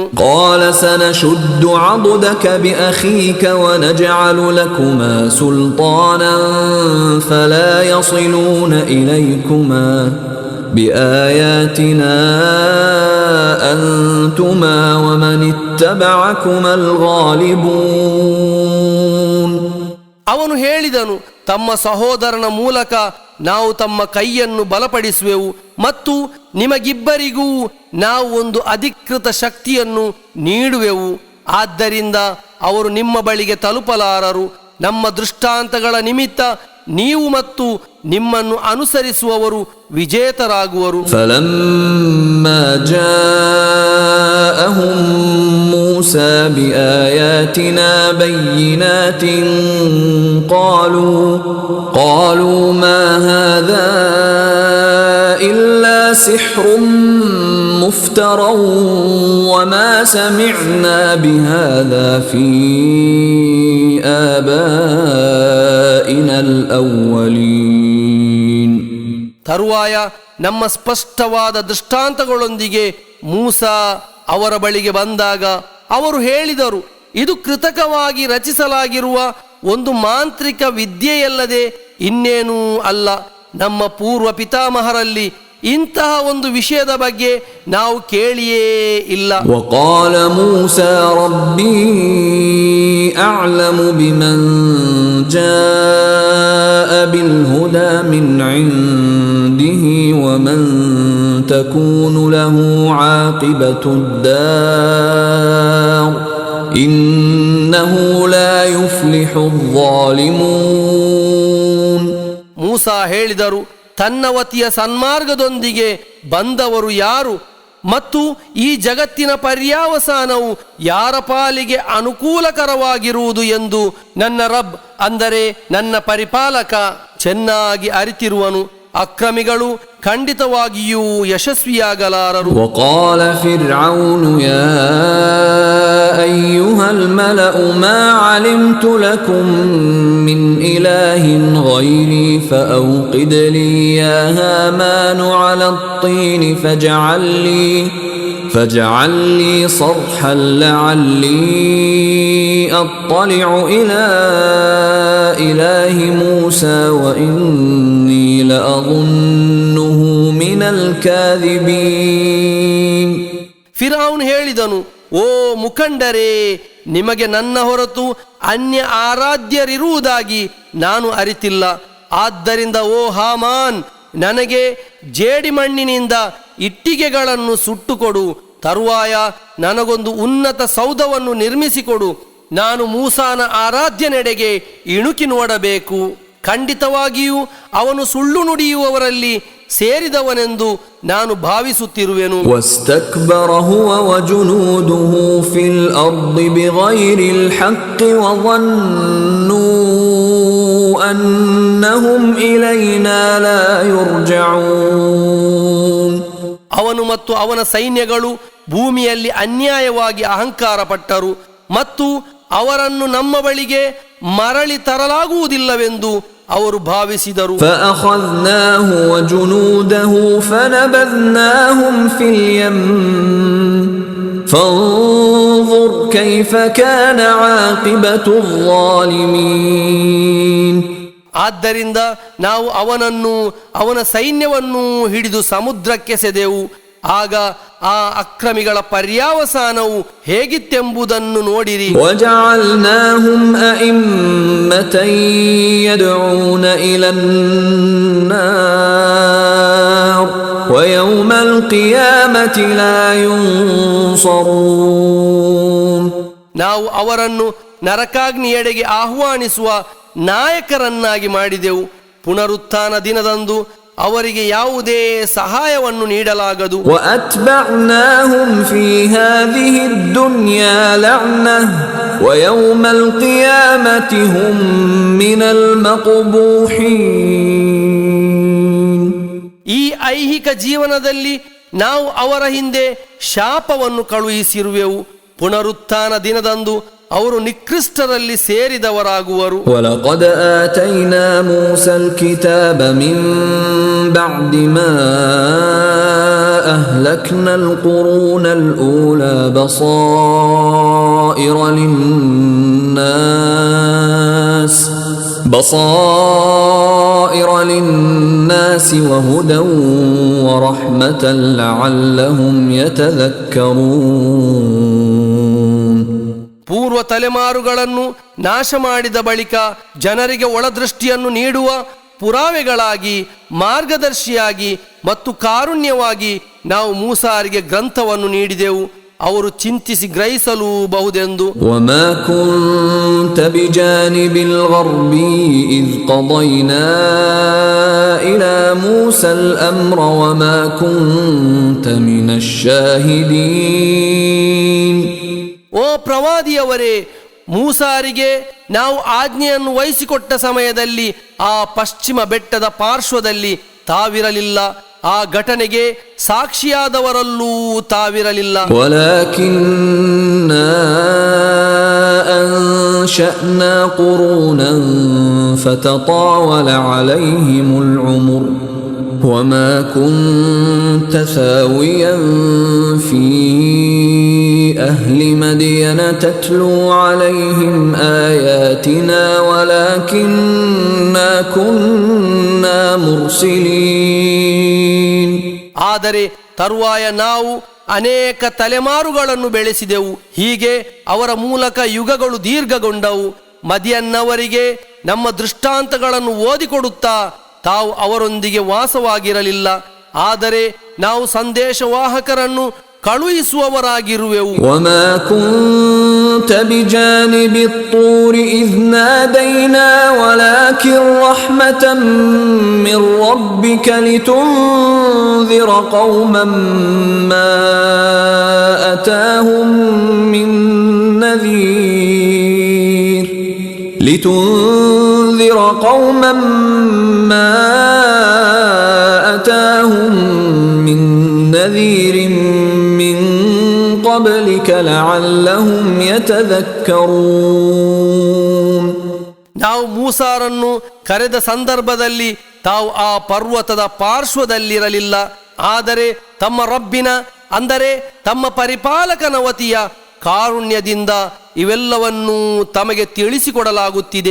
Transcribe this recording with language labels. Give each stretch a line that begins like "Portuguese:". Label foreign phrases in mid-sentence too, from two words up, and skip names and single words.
Arabic: قال سنشد عضدك بأخيك ونجعل لكما سلطانا فلا يصلون إليكما بآياتنا أنتما ومن اتبعكما الغالبون.
Kannada: ಅವನು ಹೇಳಿದನು, ತಮ್ಮ ಸಹೋದರನ ಮೂಲಕ ನಾವು ತಮ್ಮ ಕೈಯನ್ನು ಬಲಪಡಿಸುವೆವು ಮತ್ತು ನಿಮಗಿಬ್ಬರಿಗೂ ನಾವು ಒಂದು ಅಧಿಕೃತ ಶಕ್ತಿಯನ್ನು ನೀಡುವೆವು. ಆದ್ದರಿಂದ ಅವರು ನಿಮ್ಮ ಬಳಿಗೆ ತಲುಪಲಾರರು. ನಮ್ಮ ದೃಷ್ಟಾಂತಗಳ ನಿಮಿತ್ತ ನೀವು ಮತ್ತು ನಿಮ್ಮನ್ನು ಅನುಸರಿಸುವವರು ವಿಜೇತರಾಗುವರು.
Arabic: فلما جاءهم موسى بآياتنا بينات قالوا ما هذا إلا سحر مفترى وما سمعنا بهذا في آبائنا الأولين.
Kannada: ತರುವಾಯ ನಮ್ಮ ಸ್ಪಷ್ಟವಾದ ದೃಷ್ಟಾಂತಗಳೊಂದಿಗೆ ಮೂಸಾ ಅವರ ಬಳಿಗೆ ಬಂದಾಗ ಅವರು ಹೇಳಿದರು, ಇದು ಕೃತಕವಾಗಿ ರಚಿಸಲಾಗಿರುವ ಒಂದು ಮಾಂತ್ರಿಕ ವಿದ್ಯೆಯಲ್ಲದೆ ಇನ್ನೇನೂ ಅಲ್ಲ. ನಮ್ಮ ಪೂರ್ವ ಪಿತಾಮಹರಲ್ಲಿ ಇಂತಹ ಒಂದು ವಿಷಯದ ಬಗ್ಗೆ ನಾವು ಕೇಳಿಯೇ ಇಲ್ಲ.
Arabic: وقال موسى ربي أعلم بمن جاء بالهدى من عنده ومن تكون له عاقبة الدار إنه لا يفلح الظالمون.
Kannada: ಮೂಸಾ ಹೇಳಿದರು, ತನ್ನ ವತಿಯ ಸನ್ಮಾರ್ಗದೊಂದಿಗೆ ಬಂದವರು ಯಾರು ಮತ್ತು ಈ ಜಗತ್ತಿನ ಪರ್ಯಾವಸಾನವು ಯಾರ ಪಾಲಿಗೆ ಅನುಕೂಲಕರವಾಗಿರುವುದು ಎಂದು ನನ್ನ ರಬ್, ಅಂದರೆ ನನ್ನ ಪರಿಪಾಲಕ ಚೆನ್ನಾಗಿ ಅರಿತಿರುವನು. ಅಕ್ರಮಿಗಳು ಖಂಡಿತವಾಗಿಯೂ ಯಶಸ್ವಿಯಾಗಲಾರರು.
Arabic: وقال فرعون يا أيها الملأ ما علمت لكم من إله غيري فأوقد لي يا هامان على الطين فاجعل لي صرحا لعلي أطلع إلى إله موسى وإني لأظنه من الكاذبين.
Kannada: ಫಿರೌನ್ ಹೇಳಿದನು, ಓ ಮುಖಂಡರೇ, ನಿಮಗೆ ನನ್ನ ಹೊರತು ಅನ್ಯ ಆರಾಧ್ಯರಿರುವುದಾಗಿ ನಾನು ಅರಿತಿಲ್ಲ. ಆದ್ದರಿಂದ ಓ ಹಾಮಾನ್, ನನಗೆ ಜೇಡಿಮಣ್ಣಿನಿಂದ ಇಟ್ಟಿಗೆಗಳನ್ನು ಸುಟ್ಟುಕೊಡು. ತರುವಾಯ ನನಗೊಂದು ಉನ್ನತ ಸೌಧವನ್ನು ನಿರ್ಮಿಸಿಕೊಡು. ನಾನು ಮೂಸಾನ ಆರಾಧ್ಯನೆಡೆಗೆ ಇಣುಕಿ ನೋಡಬೇಕು. ಖಂಡಿತವಾಗಿಯೂ ಅವನು ಸುಳ್ಳು ನುಡಿಯುವವರಲ್ಲಿ ಸೇರಿದವನೆಂದು ನಾನು ಭಾವಿಸುತ್ತಿರುವೆನು.
Arabic: واستكبر هو وجنوده في الأرض بغير الحق وظنوا أنهم إلينا لا يرجعون.
Kannada: ಅವನು ಮತ್ತು ಅವನ ಸೈನ್ಯಗಳು ಭೂಮಿಯಲ್ಲಿ ಅನ್ಯಾಯವಾಗಿ ಅಹಂಕಾರ ಪಟ್ಟರು ಮತ್ತು ಅವರನ್ನು ನಮ್ಮ ಬಳಿಗೆ ಮರಳಿ ತರಲಾಗುವುದಿಲ್ಲವೆಂದು ಅವರು ಭಾವಿಸಿದರು.
Arabic: فأخذناه وجنوده فنبذناهم في اليم فانظر كيف كان عاقبة الظالمين.
Kannada: ಆದ್ದರಿಂದ ನಾವು ಅವನನ್ನು ಅವನ ಸೈನ್ಯವನ್ನು ಹಿಡಿದು ಸಮುದ್ರಕ್ಕೆ ಸೆದೆವು. ಆಗ ಆ ಅಕ್ರಮಿಗಳ ಪರ್ಯಾವಸಾನವು ಹೇಗಿತ್ತೆಂಬುದನ್ನು ನೋಡಿರಿ.
Arabic: وجعلناهم أئمة يدعون إلى النار ويوم القيامة لا ينصرون.
Kannada: ನಾವು ಅವರನ್ನು ನರಕಾಗ್ನಿಯೆಡೆಗೆ ಆಹ್ವಾನಿಸುವ ನಾಯಕರನ್ನಾಗಿ ಮಾಡಿದೆವು. ಪುನರುತ್ಥಾನ ದಿನದಂದು ಅವರಿಗೆ ಯಾವುದೇ ಸಹಾಯವನ್ನು ನೀಡಲಾಗದು.
Arabic: وأتبعناهم في هذه الدنيا لعنة ويوم القيامة هم من المقبوحين.
Kannada: ಈ ಐಹಿಕ ಜೀವನದಲ್ಲಿ ನಾವು ಅವರ ಹಿಂದೆ ಶಾಪವನ್ನು ಕಳುಹಿಸಿರುವೆವು. ಪುನರುತ್ಥಾನ ದಿನದಂದು ಅವರು ನಿಕೃಷ್ಟರಲ್ಲಿ ಸೇರಿದವರಾಗುವರು.
Arabic: ولقد آتينا موسى الكتاب من بعد ما أهلكنا القرون الأولى بصائر للناس وهدى ورحمة لعلهم يتذكرون.
Kannada: ಪೂರ್ವ ತಲೆಮಾರುಗಳನ್ನು ನಾಶ ಮಾಡಿದ ಬಳಿಕ ಜನರಿಗೆ ಒಳದೃಷ್ಟಿಯನ್ನು ನೀಡುವ ಪುರಾವೆಗಳಾಗಿ, ಮಾರ್ಗದರ್ಶಿಯಾಗಿ ಮತ್ತು ಕಾರುಣ್ಯವಾಗಿ ನಾವು ಮೂಸಾರಿಗೆ ಗ್ರಂಥವನ್ನು ನೀಡಿದೆವು. ಅವರು ಚಿಂತಿಸಿ ಗ್ರಹಿಸಲು ಬಹುದೆಂದು.
Arabic: وما كنت بجانب الغربي إذ قضينا إلى موسى الأمر وما كنت من الشاهدين.
Kannada: ಓ ಪ್ರವಾದಿಯವರೇ, ಮೂಸಾರಿಗೆ ನಾವು ಆಜ್ಞೆಯನ್ನು ವಹಿಸಿಕೊಟ್ಟ ಸಮಯದಲ್ಲಿ ಆ ಪಶ್ಚಿಮ ಬೆಟ್ಟದ ಪಾರ್ಶ್ವದಲ್ಲಿ ತಾವಿರಲಿಲ್ಲ. ಆ ಘಟನೆಗೆ ಸಾಕ್ಷಿಯಾದವರಲ್ಲೂ ತಾವಿರಲಿಲ್ಲ.
Arabic: ولكننا أنشأنا قرونا فتطاول عليهم العمر وما كنت ثاويا في أهل مدين تتلو عليهم آياتنا ولكننا كنا مرسلين.
Kannada: ಆದರೆ ತರುವಾಯ ನಾವು ಅನೇಕ ತಲೆಮಾರುಗಳನ್ನು ಬೆಳೆಸಿದೆವು. ಹೀಗೆ ಅವರ ಮೂಲಕ ಯುಗಗಳು ದೀರ್ಘಗೊಂಡವು. ಮದಿಯನ್ನವರಿಗೆ ನಮ್ಮ ದೃಷ್ಟಾಂತಗಳನ್ನು ಓದಿಕೊಡುತ್ತಾ ತಾವು ಅವರೊಂದಿಗೆ ವಾಸವಾಗಿರಲಿಲ್ಲ. ಆದರೆ ನಾವು ಸಂದೇಶವಾಹಕರನ್ನು ಕಳುಹಿಸುವವರಾಗಿರುವೆವು.
Arabic: وما كنت بجانب الطور إذ نادينا ولكن رحمة من ربك لتنذر قوما ما أتاهم من نذير لتنذر قوما ما أتاهم من نذير من قبلك لعلهم يتذكرون.
Kannada: ನಾವು ಮೂಸಾರನ್ನು ಕರೆದ ಸಂದರ್ಭದಲ್ಲಿ ತಾವು ಆ ಪರ್ವತದ ಪಾರ್ಶ್ವದಲ್ಲಿರಲಿಲ್ಲ. ಆದರೆ ತಮ್ಮ ರಬ್ಬಿನ ಅಂದರೆ ತಮ್ಮ ಪರಿಪಾಲಕನ ವತಿಯ ಕಾರುಣ್ಯದಿಂದ ಇವೆಲ್ಲವನ್ನೂ ತಮಗೆ ತಿಳಿಸಿಕೊಡಲಾಗುತ್ತಿದೆ.